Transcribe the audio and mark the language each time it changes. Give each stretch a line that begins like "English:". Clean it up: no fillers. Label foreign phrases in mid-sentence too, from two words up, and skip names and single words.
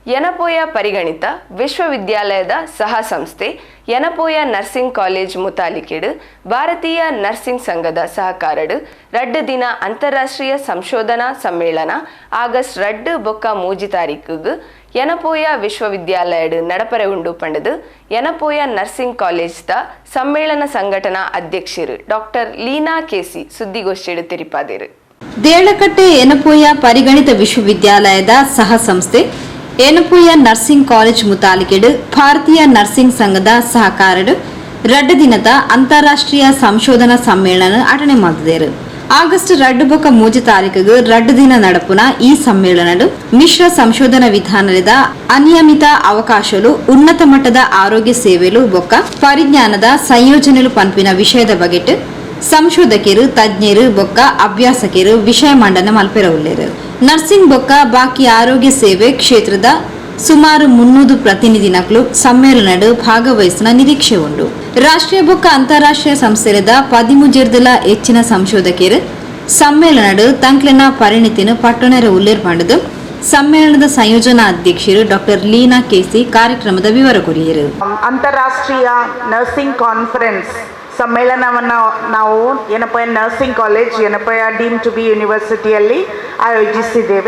Tulu: ಯನಪೋಯ ಪರಿಗಣಿತ ವಿಶ್ವವಿದ್ಯಾಲಯದ ಸಹ ಸಂಸ್ಥೆ ಯನಪೋಯ ನರ್ಸಿಂಗ್ ಕಾಲೇಜ್ ಮುತಾಲಿಕೆಡು ಭಾರತೀಯ ನರ್ಸಿಂಗ್ ಸಂಘದ ಸಹಕಾರಡು 2 ದಿನ ಅಂತಾರಾಷ್ಟ್ರೀಯ ಸಂಶೋಧನಾ ಸಮ್ಮೇಳನ ಆಗಸ್ಟ್ 2 ಬೊಕ್ಕ 3 ತಾರೀಖುಗು ಯನಪೋಯ ವಿಶ್ವವಿದ್ಯಾಲಯಡು ನಡಪರೆ ಉಂಡು ಪಂಡದು ಯನಪೋಯ ನರ್ಸಿಂಗ್ ಕಾಲೇಜ್ ದ ಸಮ್ಮೇಳನ ಸಂಘಟನಾ ಅಧ್ಯಕ್ಷರು ಡಾಕ್ಟರ್ ಲೀನಾ ಕೆಸಿ ಸುದ್ದಿಗೋಷ್ಠಿಡು ತಿರಿಪಾದಿರು. ದೇಳಕಟ್ಟೆ ಯನಪೋಯ ಪರಿಗಣಿತ ವಿಶ್ವವಿದ್ಯಾಲಯದ ಸಹ ಸಂಸ್ಥೆ ಯನಪೋಯ ನರ್ಸಿಂಗ್ ಕಾಲೇಜ್ ಮುತಾಲಿಕೆಡು ಭಾರತೀಯ ನರ್ಸಿಂಗ್ ಸಂಘದ ಸಹಕಾರಡು 2 ದಿನದ ಅಂತಾರಾಷ್ಟ್ರೀಯ ಸಂಶೋಧನಾ ಸಮ್ಮೇಳನ ಅಟನೆ ಮಾಡಿದರು. ಆಗಸ್ಟ್ 2 ಬೊಕ್ಕ 3 ತಾರೀಖಿಗೆ 2 ದಿನ ನಡಪುನ ಈ ಸಮ್ಮೇಳನಡು ಮಿಶ್ರ ಸಂಶೋಧನಾ ವಿಧಾನದ ಅನಿಯಮಿತ ಅವಕಾಶಲು ಉನ್ನತ ಮಟ್ಟದ ಆರೋಗ್ಯ ಸೇವೆಲು ಬೊಕ್ಕ ಪರಿಜ್ಞಾನದ ಸಂಯೋಜನೆಲು ಪಂಪಿನ ವಿಷಯದ ಬಗೆಟ್ ಸಂಶೋಧಕರು ತಜ್ಞರು ಬೊಕ್ಕ ಅಭ್ಯಾಸಕರು ವಿಷಯ ಮಂಡನೆ ಮಲ್ಪೆರವುಳ್ಳರು. ನರ್ಸಿಂಗ್ ಬೊಕ್ಕ ಬಾಕಿ ಆರೋಗ್ಯ ಸೇವೆ ಕ್ಷೇತ್ರದ ಸುಮಾರು 300 ಪ್ರತಿನಿಧಿನಗಳು ಸಮ್ಮೇಳನಡು ಭಾಗವಹಿಸಿನ ನಿರೀಕ್ಷೆ ಉಂಟು. ರಾಷ್ಟ್ರೀಯ ಬೊಕ್ಕ ಅಂತಾರಾಷ್ಟ್ರೀಯ ಸಂಸ್ಥೆದ 13 ಹೆಚ್ಚಿನ ಸಂಶೋಧಕರು ಸಮ್ಮೇಳನಡು ತಂಕ್ಲೆನ ಪರಿಣಿತಿನ ಪಟ್ಟಣರ ಉಲ್ಲೇಖ ಮಾಡಿದ್ದು ಸಮ್ಮೇಳನದ ಸಂಯೋಜನಾ ಅಧ್ಯಕ್ಷರು ಡಾಕ್ಟರ್ ಲೀನಾ ಕೆಸಿ ಕಾರ್ಯಕ್ರಮದ ವಿವರ ಕೊರಿಯರು.
Kannada: ಅಂತಾರಾಷ್ಟ್ರೀಯ
English: nursing conference
Kannada: ಸಮ್ಮೇಳನವನ್ನು ನಾವು ಯನಪೋಯ ನರ್ಸಿಂಗ್ ಕಾಲೇಜ್ ಯನಪೋಯ
English: deem to be
Kannada: ಯೂನಿವರ್ಸಿಟಿಯಲ್ಲಿ ಆಯೋಜಿಸಿದ್ದೇವೆ.